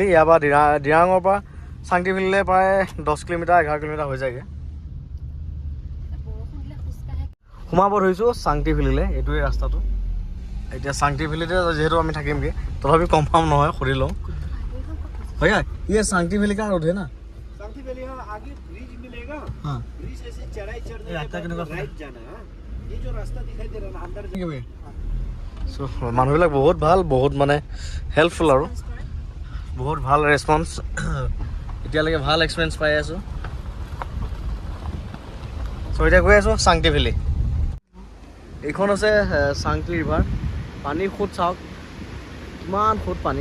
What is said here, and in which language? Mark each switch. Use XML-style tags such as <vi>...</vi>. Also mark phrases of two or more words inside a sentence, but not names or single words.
<as>ইয়াৰ পৰা দিৰাঙৰ পৰা শান্তি ভেলীলৈ প্ৰায় 10 কিলোমিটাৰ 11 কিলোমিটাৰ হৈ যায়গৈ। সোমাব ধৰিছোঁ শান্তি ভেলীলৈ, এইটোৱে ৰাস্তাটো। এতিয়া শান্তি ভেলীতে যিহেতু আমি থাকিমগৈ, তথাপি কনফাৰ্ম নহয়, সুধি লওঁ।</as> <hi>হয় ये शांति वैली का रोड है ना? शांति वैली है, आगे ब्रिज मिलेगा। हाँ, ब्रिज से चढ़ाई चढ़ने रास्ता के बाद राइट जाना है। ये जो रास्ता दिखाई दे रहा है अंदर</hi> <as>सो মানুহবিলাক বহুত ভাল, বহুত মানে হেল্পফুল আৰু বহুত ভাল ৰেছপন্স। এতিয়ালৈকে ভাল এক্সপিৰিয়েঞ্চ পাই আছোঁ। চ' এতিয়া গৈ আছোঁ শান্তি ভেলী। এইখন হৈছে শান্তি ৰিভাৰ। পানী সোঁত চাওক, কিমান সোঁত পানী।</as>